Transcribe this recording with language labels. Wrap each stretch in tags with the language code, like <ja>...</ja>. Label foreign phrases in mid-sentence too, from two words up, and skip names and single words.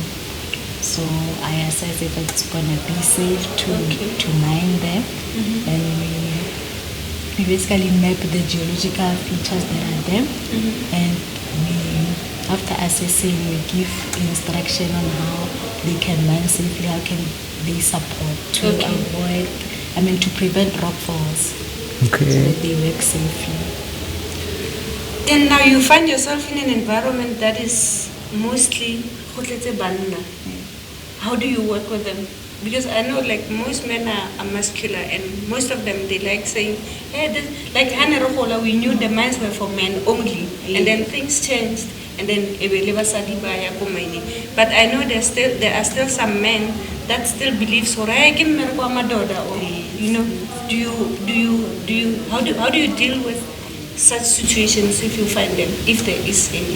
<en>So I assess if it's gonna be safe to mine there, and we basically map the geological features that are there, and after assessing, we give instruction on how they can mine safely, how can they support to avoid, to prevent rockfalls, Okay. so that they work safely. Then now you find yourself in an environment that is mostly</en> <tn>go tletse banna.</tn> <en>How do you work with them? Because I know like most men are muscular and most of them they like saying, hey, this, like Hannah Rokola, we knew the mines were for men only. And then things changed and then but I know there are still some men that still believe so or you know, how do you deal with such situations if you find them, if there is any?</en>